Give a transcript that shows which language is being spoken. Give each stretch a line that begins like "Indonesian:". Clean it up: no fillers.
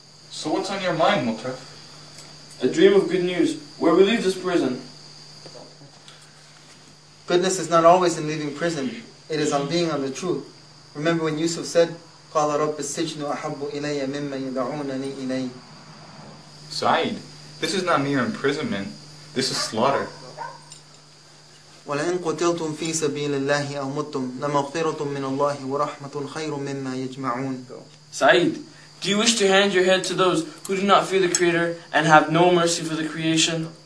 English: So what's on your mind, Mutraf? A dream of good news, where we leave this prison. Goodness is not always in leaving prison. It is on being on the truth. Remember when Yusuf said,
Arabic: قَالَ رَبِّ السِّجْنُ أَحَبُّ إِلَيَّ مِمَّا يَدْعُونَنِي إِلَيْهِ.
English: Sa'id, this is not mere imprisonment. This is slaughter.
Arabic: وَلَئِن قُتِلْتُمْ فِي سَبِيلِ اللَّهِ أَوْ مُتُّمْ لَمَغْفِرَةٌ مِّنَ اللَّهِ وَرَحْمَةٌ خَيْرٌ مِّمَّا يَجْمَعُونَ.
English: Sa'id, do you wish to hand your head to those who do not fear the Creator and have no mercy for the creation?